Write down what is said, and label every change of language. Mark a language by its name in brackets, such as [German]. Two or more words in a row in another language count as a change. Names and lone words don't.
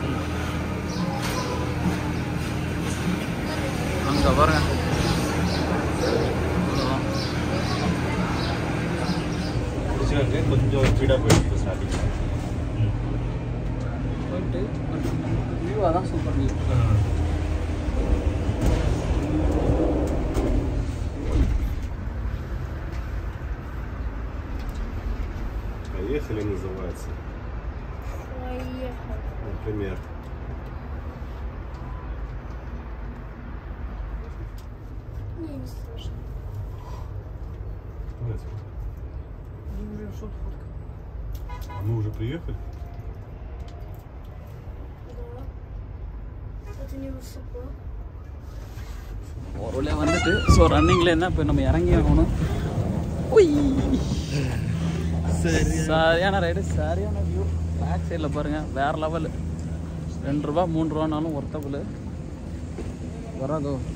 [Tamil] அங்கே பாருங்க, கொஞ்சம் ஸ்பீடாக போயிட்டு ஸ்டார்டிங் போயிட்டு வியூவாக தான் [English] super view. [Russian] Поехали называется. Поехали. Например. Не слышно. Мы уже приехали? Да. Это не высоко. [Tamil] ஒரு வழியாக வந்துட்டு ஸோ ரன்னிங்கில் என்ன இப்போ நம்ம இறங்கி ஆகணும். சரியான ரைடு, சரியான வியூ. [English] back side [Tamil] பாருங்கள், வேறு லெவலு. 2 ரூபா 3 ரூபானாலும் ஒர்த்தபுள் வராதோ.